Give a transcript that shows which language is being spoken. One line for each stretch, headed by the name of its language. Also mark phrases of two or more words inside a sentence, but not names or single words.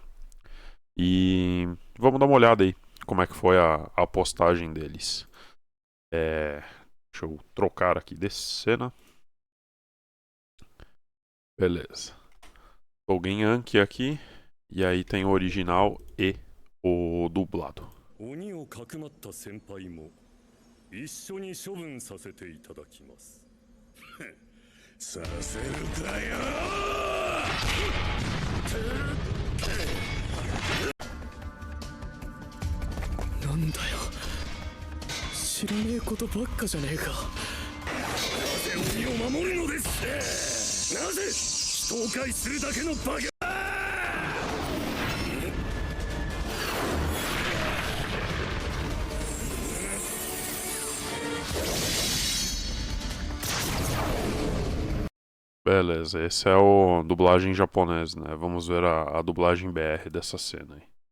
Portuguese: E vamos dar uma olhada aí como é que foi a postagem deles. É, deixa eu trocar aqui de cena. Beleza. Tô em Anki aqui. E aí tem o original e o dublado.
Japanese: 鬼をかくまった先輩も一緒に処分させていただきます。させるかよ。なんだよ、知らねえことばっかじゃねえか。なぜ鬼を守るのですって。なぜ人を害するだけのバカ。
Portuguese: Beleza, esse é o dublagem japonês, né? Vamos ver a dublagem BR dessa cena aí.